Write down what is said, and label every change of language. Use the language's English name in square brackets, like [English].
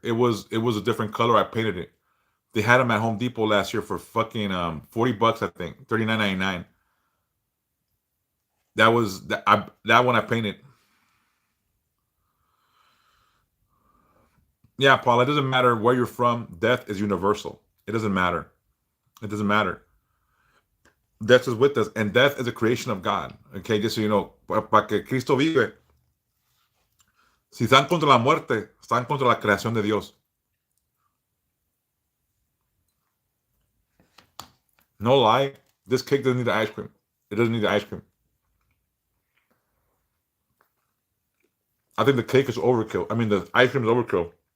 [English] It was a different color. I painted it. They had them at Home Depot last year for fucking $40, I think, $39.99. That one I painted. Yeah, Paul. It doesn't matter where you're from. Death is universal. It doesn't matter. It doesn't matter. Death is with us, and death is a creation of God. Okay, just so you know, [Spanish] para que Cristo vive. Si están contra la muerte, están contra la creación de Dios. [English] No lie, this cake doesn't need the ice cream. It doesn't need the ice cream. I think the cake is overkill. I mean, the ice cream is overkill.